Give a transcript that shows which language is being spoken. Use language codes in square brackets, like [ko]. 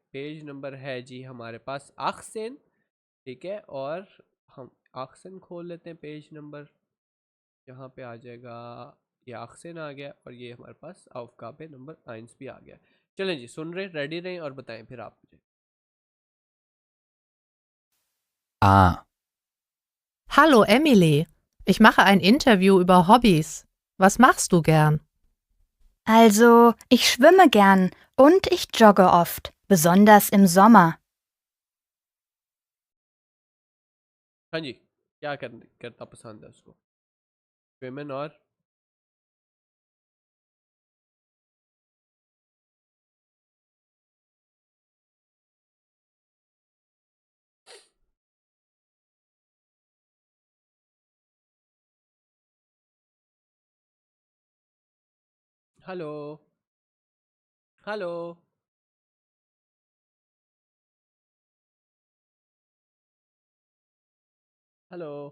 [hi] Page number है जी हमारे पास आक्सेन, ठीक है। और हम आक्सेन खोल लेते हैं, पेज नंबर यहाँ पे आ जाएगा, ये आक्सेन आ गया और ये हमारे पास aufgabe नंबर 1 भी आ गया। चलें जी, सुन रहे, रेडी रहें और बताएं फिर आप मुझे। A. [de] Hallo Emily, ich mache ein Interview über Hobbys. Was machst du gern? Also, ich schwimme gern und ich jogge oft, besonders im Sommer. [hi] हाँ जी, क्या करना पसंद है उसको? विमेन और हेलो हेलो हेलो